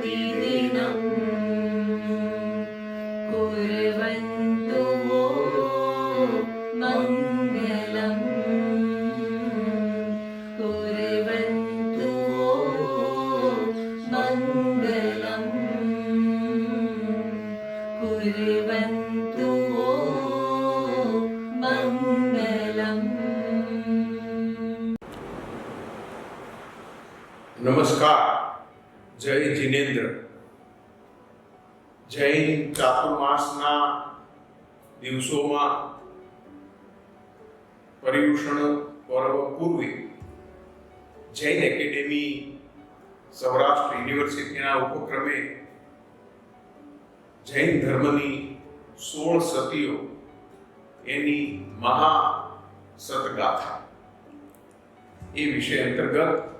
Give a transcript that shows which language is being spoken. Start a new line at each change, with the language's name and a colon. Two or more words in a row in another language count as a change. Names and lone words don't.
Sanskrit: प्रतिदिनं कुर्वन्तु वो मङ्गलम् कुर्वन्तु वो मङ्गलम् कुर्वन्तु वो मङ्गलम्।
Gujarati: નમસ્કાર. જય જિનેન્દ્ર. જૈન ચાતુર્માસના દિવસોમાં પર્યુષણ પર્વ પૂર્વે જૈન એકેડેમી સૌરાષ્ટ્ર યુનિવર્સિટીના ઉપક્રમે જૈન ધર્મની 16 સતીઓ એની મહા સતગાથા એ વિષય અંતર્ગત